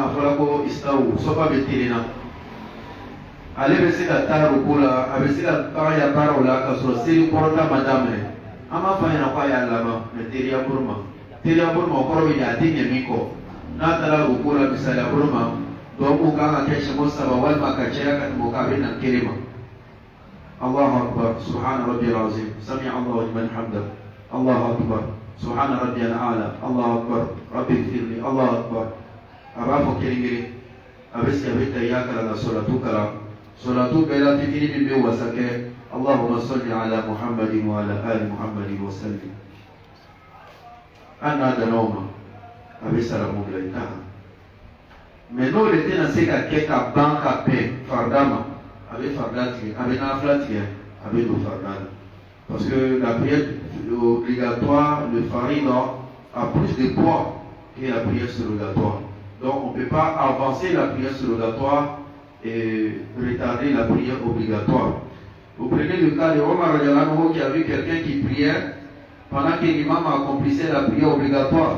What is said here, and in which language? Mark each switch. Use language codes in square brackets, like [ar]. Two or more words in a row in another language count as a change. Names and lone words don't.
[bm] a fɔra ko istawu sɔfa bɛ telen na ale bɛ se ka taa ruku la a bɛ se ka taga ya baaraw la ka sɔrɔ seli kɔrɔta ma daminɛ an b'a fɔ a ɲɛna ko a y'a laban mɛ teriya bolo ma o kɔrɔ bɛ ɲɛ a tɛ ɲɛ min kɔ n'a taara ruku la misaliya bolo ma dɔgɔkun kan ka kɛ siyɛn 3 walima ka caya ka tɛmɛ o kan a bɛ na kelen ma [ar] الله أكبر سبحان ربي العظيم سمع الله لمن حمده الله أكبر سبحان ربي الأعلى الله أكبر رب اغفر لي الله أكبر [bm] a b'a fɔ kelen-kelen a bɛ sigi a bɛ tahiyya kalan ka salatu kalan salatu bɛɛ la fitini min bɛ wasa kɛ [ar] اللهم صل على محمد وعلى آل محمد وسلم [bm] an n'a danna o ma a bɛ salamu bila i kan mais n'o de tɛna se ka kɛ ka ban ka bɛn farida ma a bɛ farida tigɛ a bɛ nafila tigɛ a bɛ don farida la [fr] parce que la prière obligatoire [bm] le farida a plus de poids que la prière surrogatoire donc on ne peut pas avancer la prière surrogatoire et retarder la prière obligatoire. [fr] Vous prenez le cas de Omar Radiallahu qui a vu quelqu'un qui priait pendant que l'imam accomplissait la prière obligatoire.